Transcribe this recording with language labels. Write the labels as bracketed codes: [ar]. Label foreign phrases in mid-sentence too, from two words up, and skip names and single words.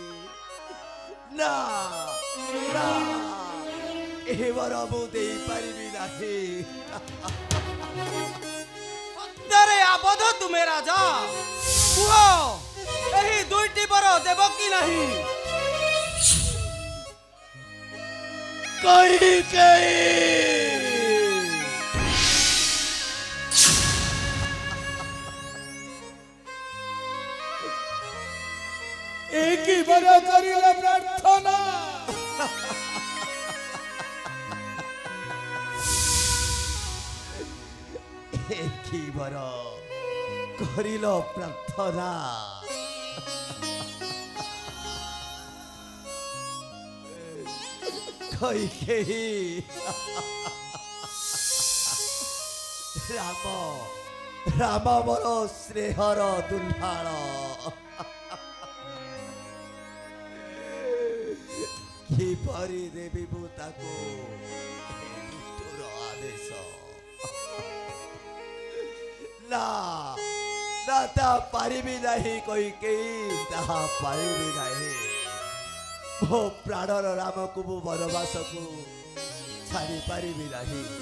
[or] ନା ନା, ଏ ବର ମୁଁ ଦେଇପାରିବି ନାହିଁ। ସତ୍ୟରେ ଆବଦ୍ଧ ତୁମେ ରାଜା, କୁହ ଏହି ଦୁଇଟି ବର ଦେବ କି ନାହିଁ? କୈକେୟୀ ଏକ ହିଁ ବର କରିଲା ପ୍ରାର୍ଥନା। ଏକ ହିଁ ବର କରିଲୋ ପ୍ରାର୍ଥନା। କୈକେୟୀ ରାମ ମୋର ସ୍ନେହର ଦୁଲହାଣ। କିପରି ଦେବି ମୁଁ ତାକୁ ମୃତ୍ୟୁର ଆଦେଶ? ନା ନା, ତା ପାରିବି ନାହିଁ କୈକେୟୀ, ତା ପାରିବି ନାହିଁ। ମୋ ପ୍ରାଣର ରାମ କୁ ମୁଁ ବନବାସ କୁ ଛାଡ଼ି ପାରିବି ନାହିଁ।